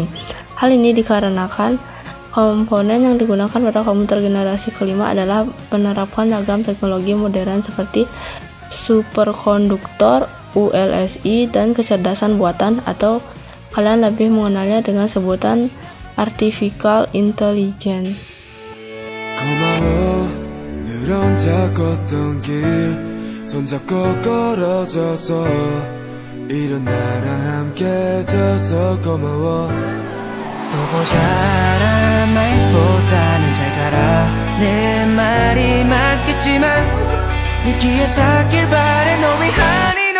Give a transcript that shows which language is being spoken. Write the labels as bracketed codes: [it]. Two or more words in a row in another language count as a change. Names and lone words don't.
[id] Hal ini dikarenakan komponen yang digunakan pada komputer generasi kelima adalah menerapkan ragam teknologi modern seperti superkonduktor, ULSI, dan kecerdasan buatan, atau kalian lebih mengenalnya dengan sebutan [en] artificial intelligence. [ko] 고마워 늘 혼자 걷던 길 손잡고 걸어줘서 이런 나랑 함께해줘서 고마워 또 보자라 말보다는 잘 가라 내 말이 맞겠지만 네 귀에 닿길 바래 너 위한